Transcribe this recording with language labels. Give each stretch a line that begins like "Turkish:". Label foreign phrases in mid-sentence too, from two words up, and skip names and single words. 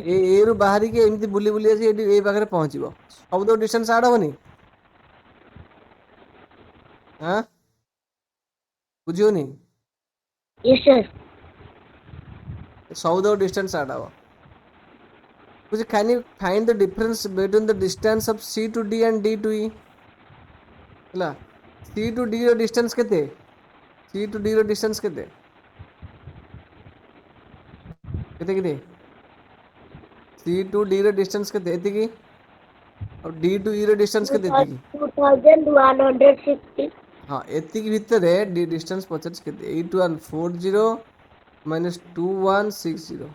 Odia: ଏ ରୁ ବାହାରିକି ଏମିତି ବୁଲି ବୁଲି ଆସି ଏଠି ଏଇ ପାଖରେ ପହଞ୍ଚିବ। ସବୁତକ ଡିଷ୍ଟାନ୍ସ ଆଡ୍ ହବନି? ଆଁ, ବୁଝିବନି?
English: yes sir.
Odia: ସବୁତକ ଡିଷ୍ଟାନ୍ସ ଆଡ୍ ହବ।
English: ବୁଝି can you find the difference between the distance of C to D and D to E?
Odia: ହେଲା,
English: C to D
Odia: ର ଡିଷ୍ଟାନ୍ସ କେତେ?
English: C to D
Odia: ର ଡିଷ୍ଟାନ୍ସ କେତେ? କେତେ କେତେ?
English: C to D
Odia: ର ଡିଷ୍ଟାନ୍ସ କେତେ? ଏତିକି। ଆଉ
English: D to E
Odia: ର ଡିଷ୍ଟାନ୍ସ କେତେ? ଏତିକି। 2160. ହଁ, ଏତିକି ଭିତରେ ଡିଷ୍ଟାନ୍ସ ପଚାରିଛି କେତେ? 8140 ମାଇନସ୍ 2160।